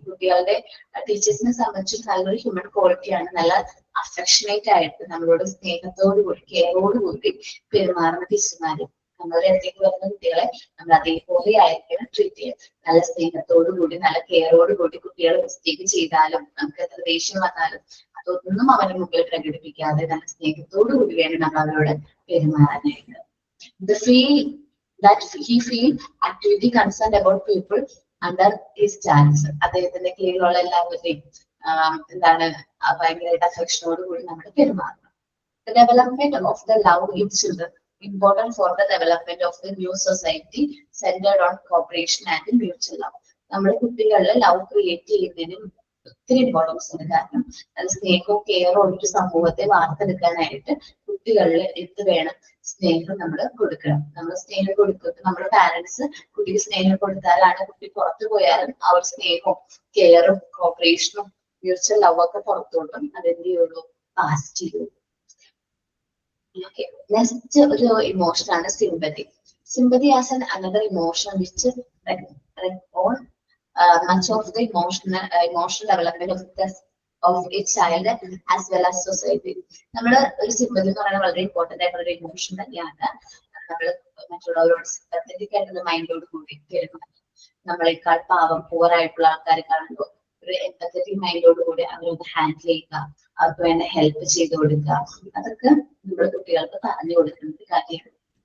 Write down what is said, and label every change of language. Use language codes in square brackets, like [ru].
[ml] കുട്ടികളുടെ ടീച്ചേഴ്സിനെ സംബന്ധിച്ച് നല്ലൊരു ഹ്യൂമൻ ക്വാളിറ്റിയാണ്, നല്ല അഫെക്ഷനേറ്റ് ആയിട്ട് നമ്മളോട് സ്നേഹത്തോടുകൂടി കെയറോടുകൂടി പെരുമാറുന്ന ടീച്ചർമാര്. നമ്മുടെ അടുത്തേക്ക് വരുന്ന കുട്ടികളെ നമ്മൾ അതേപോലെ ആയിരിക്കണം ട്രീറ്റ് ചെയ്യുക. നല്ല സ്നേഹത്തോടുകൂടി നല്ല കെയറോടുകൂടി കുട്ടികൾ മിസ്റ്റേക്ക് ചെയ്താലും നമുക്ക് എത്ര ദേഷ്യം വന്നാലും അതൊന്നും അവരുടെ മുമ്പിൽ പ്രകടിപ്പിക്കാതെ നല്ല സ്നേഹത്തോടുകൂടി വേണം നമ്മൾ അവരോട് പെരുമാറാനായിട്ട്. [en] The feel that he feel actively concerned about people under his charge. [ml] അദ്ദേഹത്തിന്റെ കീഴിലുള്ള എല്ലാവരുടെയും എന്താണ് ഭയങ്കരമായിട്ട് അഫെക്ഷനോടുകൂടി നമ്മൾ പെരുമാറണം. [en] The development of the love in children important for the development of the new society centered on cooperation and mutual love. [ml] നമ്മുടെ കുട്ടികളിൽ love create ചെയ്യുന്നതിന് ഒത്തിരി ഇമ്പോർട്ടൻസ് ഉണ്ട്. കാരണം അത് സ്നേഹവും കെയറും ഒരു സമൂഹത്തെ വാർത്തെടുക്കാനായിട്ട് കുട്ടികളിൽ എന്ത് വേണം, സ്നേഹം നമ്മൾ കൊടുക്കണം. നമ്മൾ സ്നേഹം കൊടുക്കുന്നത് നമ്മുടെ പാരന്റ്സ് കുട്ടിക്ക് സ്നേഹം കൊടുത്താലാണ് കുട്ടി പുറത്തു പോയാലും ആ ഒരു സ്നേഹവും കെയറും കോപ്പറേഷനും മ്യൂച്വൽ ലവ് ഒക്കെ പുറത്തോട്ടും അതെന്ത് ചെയ്യുള്ളൂ, പാസ് ചെയ്യുള്ളൂ. നെക്സ്റ്റ് ഒരു ഇമോഷൻ ആണ് sympathy. [en] Sympathy as another emotion which on much of the emotional development of a child as well as society. [ml] നമ്മുടെ ഒരു സിമ്പതി എന്ന് പറയുന്നത് വളരെ ഇമ്പോർട്ടന്റ് ആയിട്ടുള്ള ഒരു ഇമോഷൻ തന്നെയാണ്. നമ്മൾ മറ്റുള്ളവരോട് സിമ്പത്തറ്റിക് ആയിട്ടുള്ള മൈൻഡോട് കൂടി നമ്മളെക്കാൾ പാവം പൂർ ആയിട്ടുള്ള ആൾക്കാരെ കാണുമ്പോൾ ഒരു എംപത്തറ്റിക് മൈൻഡോട് കൂടി അവരൊന്ന് ഹാൻഡിൽ ചെയ്യുക, അവർക്ക് വേണ്ട ഹെൽപ്പ് ചെയ്ത് കൊടുക്കുക, അതൊക്കെ നമ്മുടെ കുട്ടികൾക്ക് പറഞ്ഞു കൊടുക്കുന്ന കാര്യമാണ്.